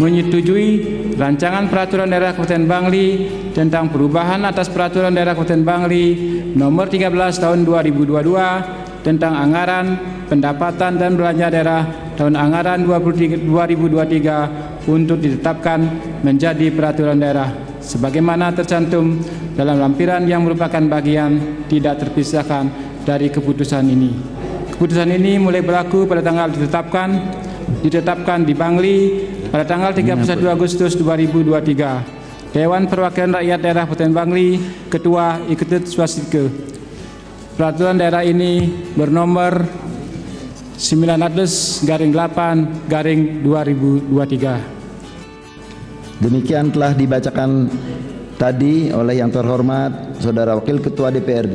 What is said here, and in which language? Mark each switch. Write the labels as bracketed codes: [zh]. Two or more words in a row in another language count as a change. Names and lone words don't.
[id] Menyetujui rancangan peraturan daerah Kabupaten Bangli tentang perubahan atas peraturan daerah Kabupaten Bangli nomor 13 tahun 2022 tentang anggaran pendapatan dan belanja daerah tahun anggaran 2023 untuk ditetapkan menjadi peraturan daerah sebagaimana tercantum dalam lampiran yang merupakan bagian tidak terpisahkan dari keputusan ini. Keputusan ini mulai berlaku pada tanggal ditetapkan di Bangli pada tanggal 31 Agustus 2023. Dewan Perwakilan Rakyat Daerah Kabupaten Bangli, Ketua Iketut Swastika. Peraturan daerah ini bernomor 900/8/2023. Demikian telah dibacakan tadi oleh yang terhormat Saudara Wakil Ketua DPRD.